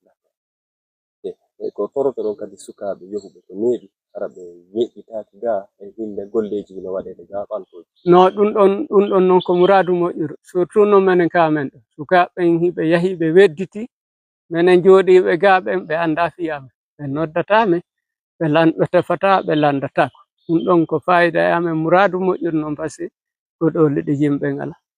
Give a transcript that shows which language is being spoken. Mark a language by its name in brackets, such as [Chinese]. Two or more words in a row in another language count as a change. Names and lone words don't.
[Fula] Ko torotoɗon kadi sukaɓe yohuɓe ko neeɓi ara ɓe yeƴƴitaki ga e hinde golleji no waɗede ga ɓantoji. No ɗum ɗon noon ko muradu moƴƴuru surtout no menen ka men ɗo sukaɓe hiɓe yahi ɓe wedditi menen jooɗiɓe ga ɓen ɓe anda fiyamen ɓe noddatame ɓe tefata ɓe landatako. Ɗum ɗon ko fayida e amen muradu moƴƴuru noon [French] par ce que [Fula] ko ɗo liɗi yimɓe ngala.